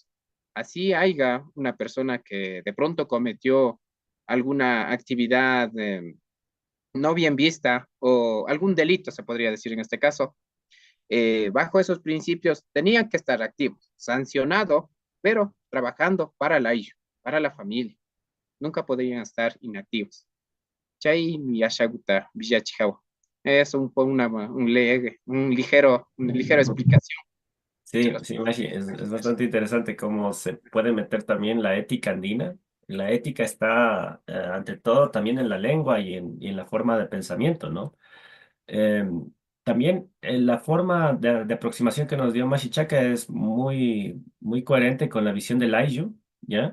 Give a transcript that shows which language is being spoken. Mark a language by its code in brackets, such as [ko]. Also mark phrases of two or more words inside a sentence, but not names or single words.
[es] Así haya una persona que de pronto cometió alguna actividad no bien vista o algún delito, se podría decir en este caso, bajo esos principios tenían que estar activos, sancionado, pero trabajando para la IU, para la familia. Nunca podían estar inactivos. [qu] Chay mi ashaguta villachijawa. [es] Es una ligera explicación. Sí, sí, Mashi, es bastante interesante cómo se puede meter también la ética andina. La ética está, ante todo, también en la lengua y en la forma de pensamiento, ¿no? Eh, También la forma de aproximación que nos dio Machichaca es muy coherente con la visión del Ayllu, ¿ya?